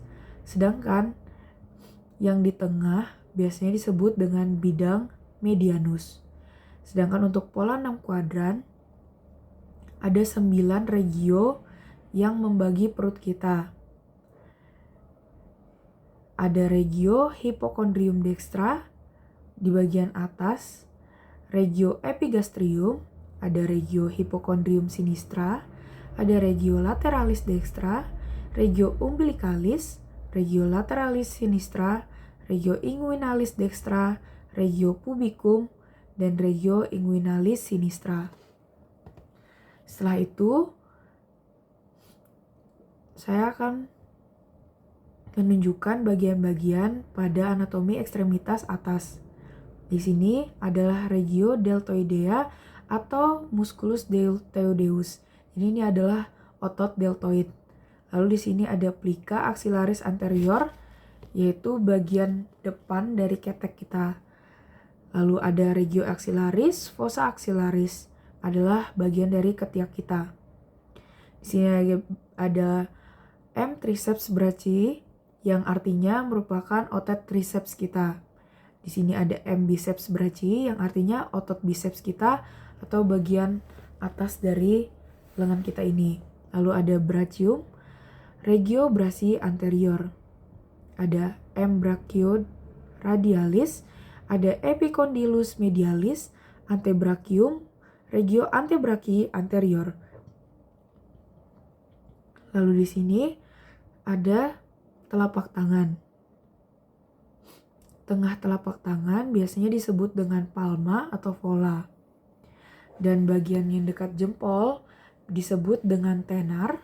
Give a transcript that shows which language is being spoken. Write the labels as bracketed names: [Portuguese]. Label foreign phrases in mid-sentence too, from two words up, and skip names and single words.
[Indonesian] Sedangkan yang di tengah biasanya disebut dengan bidang medianus. Sedangkan untuk pola 6 kuadran ada 9 regio yang membagi perut kita. Ada [Latin] regio hipokondrium dextra [Indonesian] di bagian atas, [Latin] regio epigastrium, [Indonesian] ada [Latin] regio hipokondrium sinistra, [Indonesian] ada [Latin] regio lateralis dextra, regio umbilicalis, regio lateralis sinistra, regio inguinalis dextra, regio pubicum, [Indonesian] dan [Latin] regio inguinalis sinistra. [Indonesian] Setelah itu, saya akan menunjukkan bagian-bagian pada anatomi ekstremitas atas. Di sini adalah [Latin] regio deltoidea [Indonesian] atau [Latin] musculus deltoideus. [Indonesian] Ini adalah otot deltoid. Lalu di sini ada [Latin] plica axillaris anterior, [Indonesian] yaitu bagian depan dari ketek kita. Lalu ada [Latin] regio axillaris, fossa axillaris [Indonesian] adalah bagian dari ketiak kita. Di sini ada [Latin] M triceps brachii [Indonesian] yang artinya merupakan otot triceps kita. Di sini ada [Latin] M biceps brachii [Indonesian] yang artinya otot biceps kita atau bagian atas dari lengan kita ini. Lalu ada [Latin] brachium, regio brachii anterior. [Indonesian] Ada [Latin] M brachioradialis, [Indonesian] ada [Latin] epicondylus medialis, antebrachium, regio antebrachii anterior. [Indonesian] Lalu di sini ada telapak tangan. Tengah telapak tangan biasanya disebut dengan palma atau vola. Dan bagian yang dekat jempol disebut dengan tenar.